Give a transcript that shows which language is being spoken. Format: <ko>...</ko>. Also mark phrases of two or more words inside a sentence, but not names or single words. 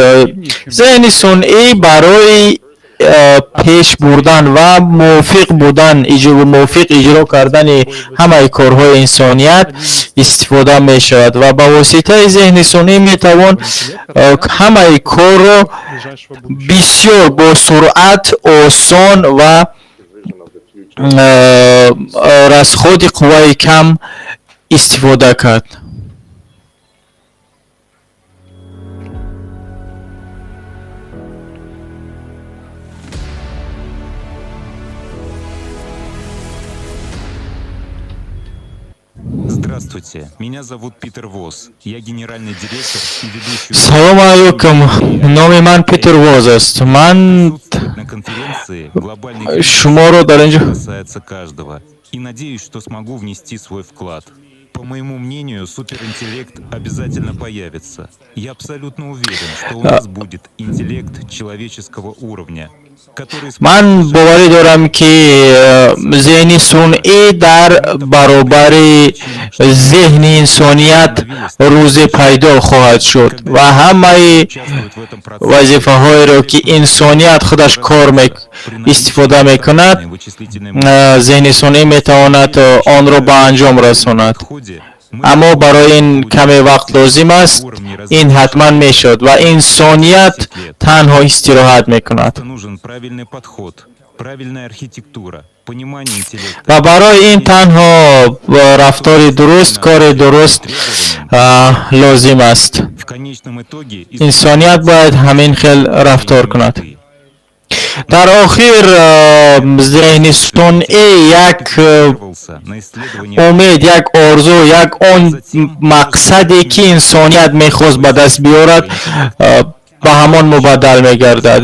<tg>ذهن صنعی برای پیش بردن و موفق اجرا کردن همه کارهای انسانیت استفاده می شود و با واسطه ذهن صنعی می توان همه کار را بسیار با سرعت آسان و رصدخواد قوای کم استفاده کرد.</tg> <ru>Здравствуйте, меня зовут Питер Вос. Я генеральный директор и ведущий</ru> <tg>سلام علیکم، نام من پیتر واز است. من</tg> <ru>присутствовать на конференции «Глобальный кризис»</ru> <tg>شما را در اینجا</tg> <ru>касается каждого. И надеюсь, что смогу внести свой вклад. По моему мнению, суперинтеллект обязательно появится. Я абсолютно уверен, что у нас будет интеллект человеческого уровня, который</ru> <tg>من باوری دارم که ذهن صنعی در برابر ذهن انسانیت روز پیدا خواهد شد و همه</tg> <ru>участвует в этом процессе.</ru> <tg>وظیفه های را که انسانیت خودش کار استفاده می کند ذهن صنعی می تواند آن را به انجام رساند. اما برای این کمی وقت لازم است. این حتما می شد و انسانیت تنها استراحت می کند.</tg> <ru>Нужен правильный подход, правильная архитектура, понимание интеллекта.</ru> <tg>و برای این تنها رفتار درست، کار درست لازم است.</tg> <ru>В конечном итоге</ru> <tg>انسانیت باید همین خیل رفتار کند. در آخر ذهن صنعی یک امید، یک آرزو، یک آن مقصدی که انسانیت میخواست به دست بیارد به همان مبدل میگردد.</tg>